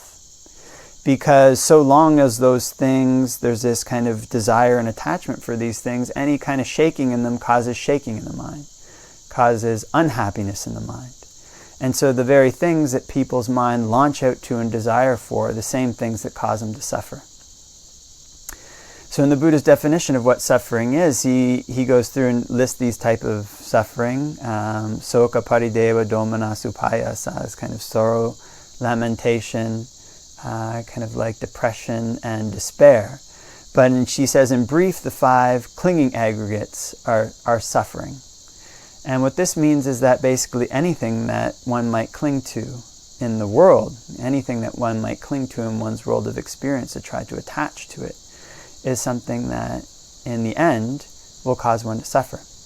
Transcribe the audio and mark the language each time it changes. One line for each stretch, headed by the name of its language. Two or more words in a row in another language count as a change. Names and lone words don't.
English: Because so long as those things, there's this kind of desire and attachment for these things, any kind of shaking in them causes shaking in the mind, causes unhappiness in the mind. And so the very things that people's mind launch out to and desire for are the same things that cause them to suffer. So in the Buddha's definition of what suffering is, he goes through and lists these type of suffering.
Pali: Soka parideva domana supayasa
English: is kind of sorrow, lamentation, kind of like depression and despair. But she says, in brief, the 5 clinging aggregates are suffering. And what this means is that basically anything that one might cling to in the world, anything that one might cling to in one's world of experience to try to attach to it, is something that in the end will cause one to suffer.